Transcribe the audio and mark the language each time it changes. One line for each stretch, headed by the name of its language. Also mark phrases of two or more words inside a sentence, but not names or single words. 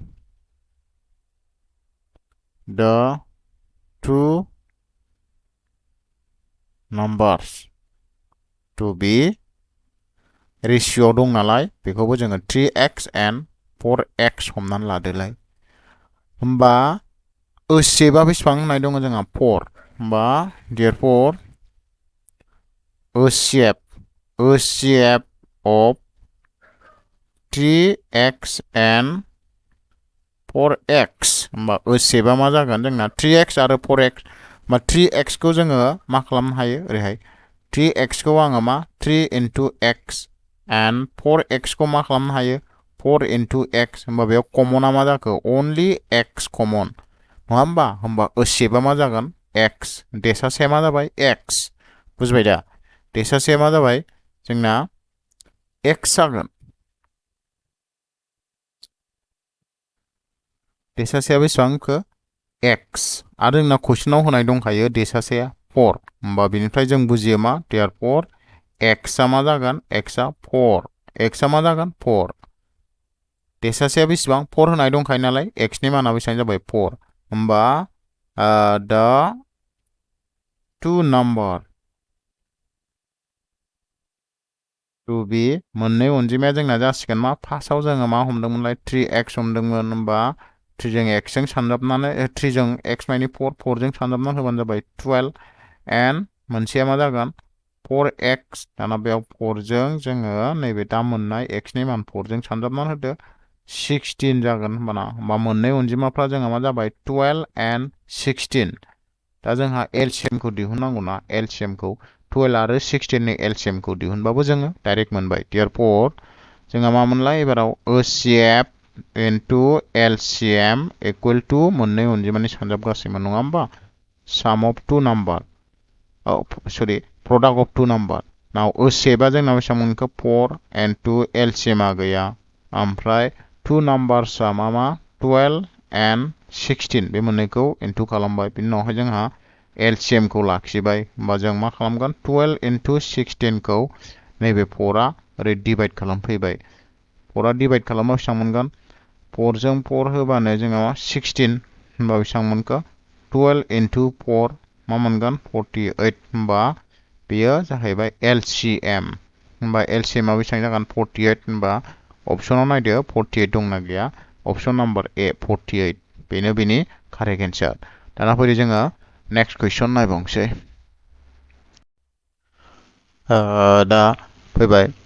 English: the two numbers to be
Bodo: रेशियो दं नालाय बेखौबो जोङो
English: 3x and 4x
Bodo: हमनानै लादोलाय होमबा HCF आ बेसेबां होननाय दङ जोंहा 4 होमबा
English: therefore HCF of 3x and
Bodo: 4x होमबा HCF आ मा जागोन जोंना 3x आरो 4x होमबा 3x खौ जोङो मा खालामनो हायो ओरैहाय 3x खौ आङो मा
English: 3 into x and 4x
Bodo: खौ मा खालामनो हायो
English: 4 into x
Bodo: होमबा बेयाव कमना मा जाखो
English: only x
Bodo: कमन नङा होमबा ओसेबा मा जागोन x देसासे मा जाबाय x बुझबाय दा देसासे मा जाबाय जोंना x जागोन देसासेया बेसेबांखो x आरो जोंना कुइसनाव होनाय दंखायो देसासेया 4 होमबा बेनिफ्राय जों बुजियो मा
English: therefore x
Bodo: आ मा जागोन x आ 4 x आ मा जागोन 4 देसासेया बेसेबां 4 होनाय दंखायो नालाय x नि माना बेसेबां जाबाय 4 होमबा
English: the two number to be
Bodo: मोननै अनजिमाया जोंना जासिगोन मा फार्स्टआव जोङो मा हमदोंमोनलाय 3x हमदोंमोन होमबा 3 जों x जों सानजाबनानै 3 जों x माइनि 4 जों सानजाबनानै होबानो जाबाय 12 and मोनसेया मा जागोन 4x दाना बेयाव 4 जों जोङो नैबे दा मोननाय x नि मान 4 जों सानजाबनानै होदो 16 जागोन होमबा मोननै अनजिमाफ्रा जोंहा मा जाबाय 12 and 16 दा जोंहा LCM खौ दिहुननांगौना LCM खौ 12 आरो 16 नि LCM खौ दिहुनबाबो जोङो डाइरेक्ट मोनबाय therefore जोंहा मा मोनलाय एबाराव
English: HCF into LCM equal
Bodo: to मोननै अनजिमानि सानजाब गासैमोन नङा होमबा
English: sum of two number
Bodo: sorry product of two number now HCF आ जोंना बेसेबां मोनखो
English: 4 and 2
Bodo: LCM आ गैया ओमफ्राय
English: two numbers
Bodo: आ मा 12 and 16 बे मोननैखौ इनटु खालामबाय बिनि उनावहाय जोंहा LCM खौ लाखिबाय होमबा जों मा खालामगोन
English: 12 into 16
Bodo: खौ नैबे 4 आ ओरै डिवाइड खालामफैबाय 4 आ डिवाइड खालामबा बेसेबां मोनगोन 4 जों 4 होबानो जोंहा 16 होमबा बेसेबां मोनखो
English: 12 into 4
Bodo: मा मोनगोन 48 होमबा बेयो जाहैबाय LCM होमबा LCM आ बेसेबां जागोन 48 होमबा अपसनाव नायदो 48 दंना गैया अपसन नाम्बार A 48 बेनो बेनि
English: correct answer
Bodo: दाना फैदो जोङो
English: next question
Bodo: नायबावनोसै दा फैबाय